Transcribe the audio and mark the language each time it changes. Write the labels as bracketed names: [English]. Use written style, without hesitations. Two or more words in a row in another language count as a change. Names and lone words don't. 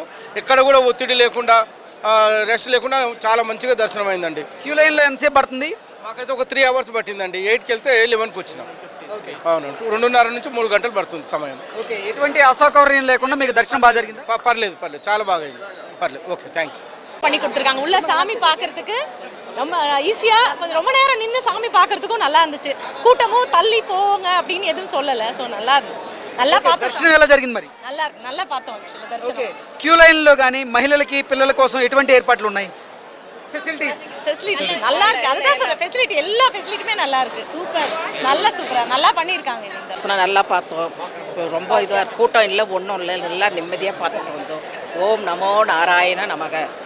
[Telugu] ఎక్కడ కూడా ఒత్తిడి లేకుండా, రెస్ట్ లేకుండా చాలా మంచిగా దర్శనం అయిందండి. క్యూ లైన్లో ఎంతసేపు పడుతుంది? మాకైతే ఒక 3 hours పట్టిందండి. 8కి వెళ్తే 11కి వచ్చినాం. అవును, 2:30 నుంచి 3 గంటలు పడుతుంది సమయం. ఓకే. ఎటువంటి అసౌకర్యం లేకుండా మీకు దర్శనం బాగా జరిగిందా? పర్లేదు, చాలా బాగా అయింది, పర్లేదు. [English] Okay, thank you. [Tamil] பண்ணி கொடுத்துருக்காங்க. உள்ள சாமி பார்க்கறதுக்கு ரொம்ப ஈஸியாக, கொஞ்சம் ரொம்ப நேரம் நின்று சாமி பார்க்கறதுக்கும் நல்லா இருந்துச்சு. கூட்டமும் தள்ளி போங்க அப்படின்னு எதுவும் சொல்லலை. ஸோ நல்லா இருந்துச்சு, நல்லா பார்த்தோம். [Telugu] దర్శనం ఎలా జరిగింది మరి? [Tamil] நல்லா பார்த்தோம் యాక్చువల్లీ దర్శనం. [Telugu] క్యూ లైన్లో కానీ మహిళలకి పిల్లల కోసం ఎటువంటి ఏర్పాట్లు ఉన్నాయి? [Tamil] ஃபெசிலிட்டிஸ் நல்லா இருக்கு, அதுதான் சொல்ல. ஃபெசிலிட்டி, எல்லா ஃபெசிலிட்டியுமே நல்லா இருக்கு. சூப்பர், சூப்பரா நல்லா பண்ணியிருக்காங்க. இந்த நல்லா பார்த்தோம், ரொம்ப இதுவாக கூட்டம் இல்லை, ஒன்றும் இல்லை, எல்லாம் நிம்மதியாக பார்த்துட்டு வந்தோம். [Sanskrit] ओम् नमो नारायण नमः.